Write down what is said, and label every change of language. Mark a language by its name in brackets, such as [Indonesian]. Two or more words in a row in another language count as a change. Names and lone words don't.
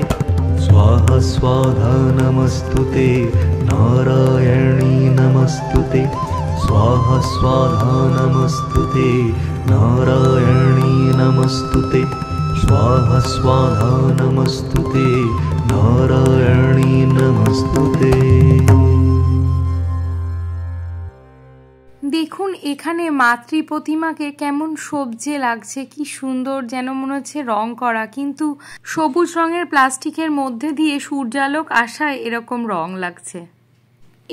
[Sanskrit] स्वाहा स्वाहा नमस्तुते नारायणी नमस्तुते। स्वाहा स्वाहा नमस्तुते नारायणी नमस्तुते। स्वाहा स्वाहा नमस्तुते नारायणी नमस्तुते। [Bangla] দেখুন এখানে মাতৃ প্রতিমাকে কেমন সবজে লাগছে, কি সুন্দর, যেন মনে হচ্ছে রং করা, কিন্তু সবুজ রঙের প্লাস্টিকের মধ্যে দিয়ে সূর্যালোক আসায় এরকম রং লাগছে।